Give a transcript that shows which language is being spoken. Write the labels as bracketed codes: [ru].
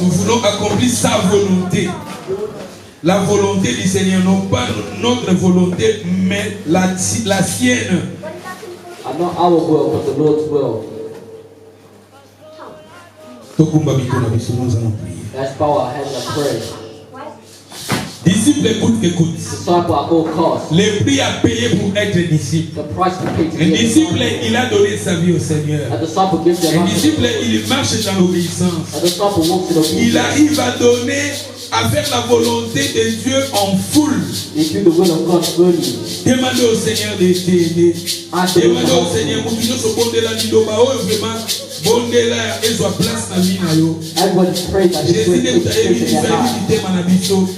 [fr] Nous voulons accomplir sa volonté. La volonté du Seigneur, non pas notre volonté, mais la sienne. [en] And not our will, but the Lord's will. [fr] Nous allons prier. [en] Let's bow our heads and pray. [fr] Disciple, écoute. [en] Disciple at all costs. [fr] Le prix à payer pour être disciple. [en] The price to pay to [fr] Le [en] be a [fr] disciple, [en] disciple. [fr] il a donné sa vie au Seigneur. [en] A disciple gives their [fr] Le [en] life. [fr] disciple, il marche dans l'obéissance. [en] A disciple walks in obedience. [fr] Il arrive à donner, à faire la volonté de Dieu en foule. [en] They do the will of God fully. [fr] Demandez au Seigneur de t'aider. Demandez au Seigneur, pour que nous soyons de la vie de vraiment, bon de là, et soit place dans la vie. [en] Everyone pray that this will [fr] Jésus [en] take place in their heart.